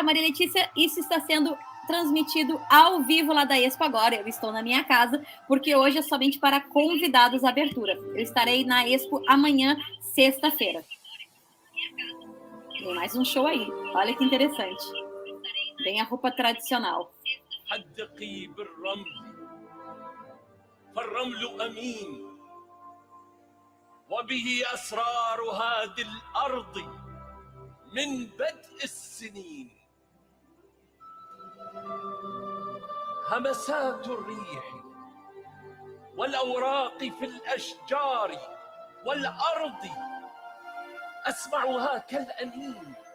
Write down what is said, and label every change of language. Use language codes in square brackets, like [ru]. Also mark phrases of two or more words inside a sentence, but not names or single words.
[pt] Maria Letícia, isso está sendo transmitido ao vivo lá da Expo agora. Eu estou na minha casa, porque hoje é somente para convidados a abertura. Eu estarei na Expo amanhã, sexta-feira. Tem mais um show aí. Olha que interessante. Bem a roupa tradicional. [ar] من بدء السنين همسات الريح والأوراق في الأشجار والأرض أسمعها كالأنين